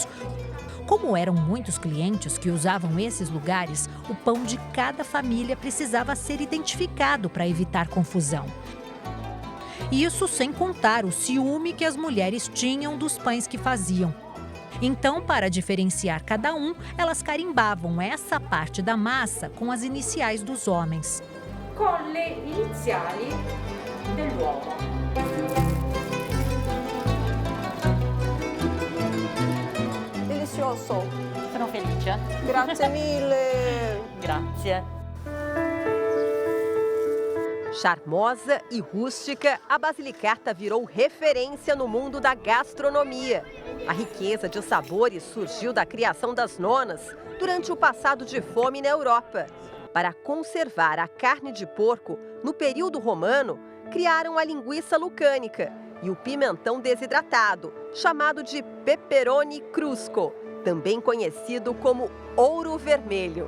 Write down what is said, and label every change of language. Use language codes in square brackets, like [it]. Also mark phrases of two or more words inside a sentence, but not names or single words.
[pt] Como eram muitos clientes que usavam esses lugares, o pão de cada família precisava ser identificado para evitar confusão. Isso sem contar o ciúme que as mulheres tinham dos pães que faziam. Então, para diferenciar cada um, elas carimbavam essa parte da massa com as iniciais dos homens. [it] Com le iniziali dell'uomo. [pt] Delicioso. [it] Sono felice. Grazie mille. Grazie. [pt] Charmosa e rústica, a Basilicata virou referência no mundo da gastronomia. A riqueza de sabores surgiu da criação das nonas durante o passado de fome na Europa. Para conservar a carne de porco, no período romano, criaram a linguiça lucânica e o pimentão desidratado, chamado de [it] pepperoni crusco, [pt] também conhecido como ouro vermelho.